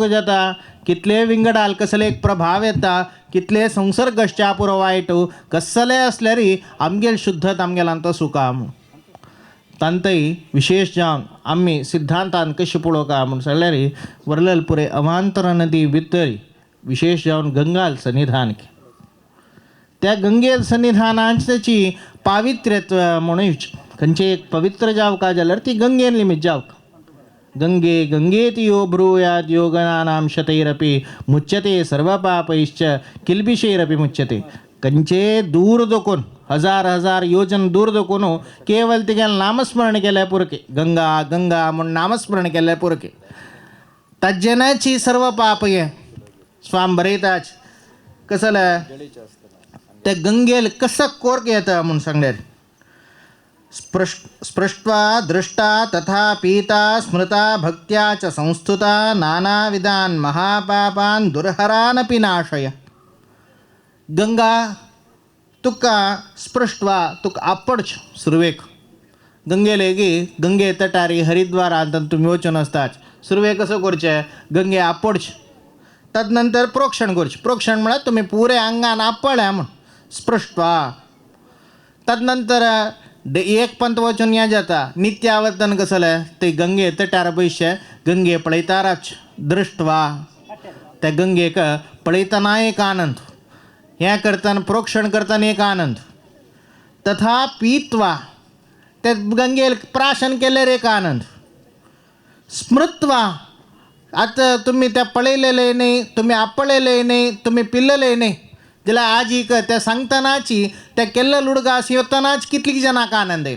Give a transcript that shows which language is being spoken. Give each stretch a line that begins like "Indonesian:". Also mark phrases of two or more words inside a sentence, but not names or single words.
Konkani: जाता कितले विंगडाल कसले एक प्रभाव येता कितले संसर्गश्च्या पुरो वायट कसले असल्यारी आमगेल शुद्धत आमगेलांत सुकाम तांतय विशेष जावन आम्ही सिद्धांतान कशी पळोवका म्हूण सांगल्यारी वरलेल पुरे अवांतर नदी भितरी विशेष जावन गंगाल सन्निधान त्या गंगेल सन्निधानाची पावित्र्यत्व म्हणूच खंयचे एक पवित्र जावका जाल्यार ती गंगेन निमित्त जावका.
Sanskrit: गंगे गंगेति यो ब्रूयाद योगनानां शतैरपि मुच्यते सर्वपापैश्च किल्बिषैरपि मुच्यते.
Konkani: खंयचे दूर दोकून हजार हजार योजन दूर दोकून केवळ तिगेल नामस्मरण केल्या पुरके गंगा गंगा म्हूण नामस्मरण केल्या पुरके ताजेनाची सर्व पाप हे स्वाम बरयताच कसले त्या गंगेल कसं कोर्क येता म्हूण सांगल्यार
Sanskrit: स्पृष्ट्वा दृष्टा तथा पीता स्मृता भक्त्या च संस्तुता नानाविधान महापापान दुर्हरानपि नाशय.
Konkani: गंगा तुका स्पृष्ट्वा तुका आपडच सुरवेक गंगेलेगी गंगे तटारी हरिद्वारांत तुम्ही वचून असताच सुरवे कसं करचें गंगे आपडच तदनंतर प्रोक्षण करचें. प्रोक्षण म्हळ्यार तुम्ही पुरे अंगान आपळ्या म्हण स्पृष्ट्वा तदनंतर एक पंत वचून हें जाता नित्यावर्तन कसलें ते गंगे तटार पयशे गंगे पळयताराच दृश्टवा त्या गंगेक पळयतना एक आनंद हें करतना प्रोक्षण करतना एक आनंद
Sanskrit: तथा पीत्वा
Konkani: ते गंगेल प्राशन केल्यार एक आनंद स्मृत्वा आतां तुमी त्या पळयलेले न्ही तुमी आपळयले न्ही तुमी पिल्लले न्ही जाल्यार आज एक त्या सांगतनाची त्या केल्लो लुडगास येतनाच कितलीं जाणांक आनंद येयलो.